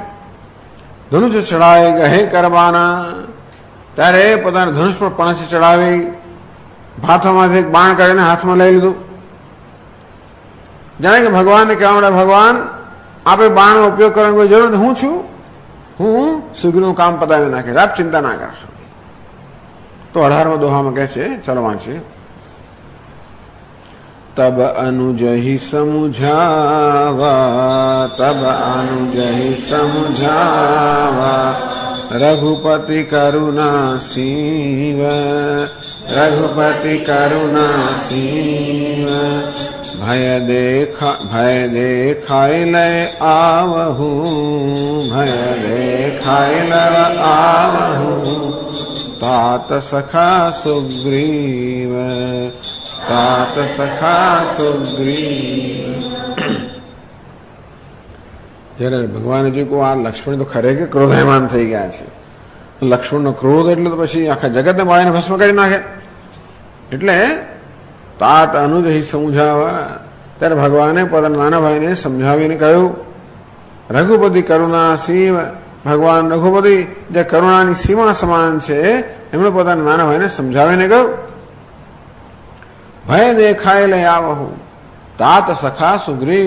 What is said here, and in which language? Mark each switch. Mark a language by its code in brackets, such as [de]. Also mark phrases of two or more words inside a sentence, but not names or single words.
[gu] ધનુષ ચડાવે ગહે કરવાના, ત્યારે પોતાના ધનુષ પર પણસ ચડાવી ભાથામાંથી એક બાણ કરીને હાથમાં લઈ લીધું. જાણે કે ભગવાનને કહેવા માટે ભગવાન આપણે બાણનો ઉપયોગ કરવાની કોઈ જરૂર નથી, હું છું, હું સુગ્રીવનું કામ પતાવી નાખે, આપ ચિંતા ના કરશો. તો 18મા દોહામાં કહે છે, ચલો વાંચીએ. [awa] तब अनुजहि समुझावा, तब अनुजहि समुझावा, रघुपति करुणा सीव, रघुपति करुणा सीव. भय देखाय लय आवहु, भय देखाय लय आवहु, तात सखा सुग्रीव, तात सखा सुग्रीव. [gu] જ્યારે ભગવાને જોયું કે આ લક્ષ્મણ તો ખરેખર ક્રોધાયમાન થઈ ગયા છે, લક્ષ્મણનો ક્રોધ એટલે તો પછી આખા જગતને બાળીને ભસ્મ કરી નાખે. એટલે [awa] तात अनुजहि [gu] સમજાવવા, ત્યારે ભગવાને પોતાના નાના ભાઈને સમજાવીને કહ્યું, [awa] रघुपति करुणा शिव, [gu] ભગવાન રઘુપતિ જે કરુણાની સીમા સમાન છે એમણે પોતાના નાના ભાઈને સમજાવીને કહ્યું, [awa] भय देखाय लई आवहुं तात सखा सुग्रीव.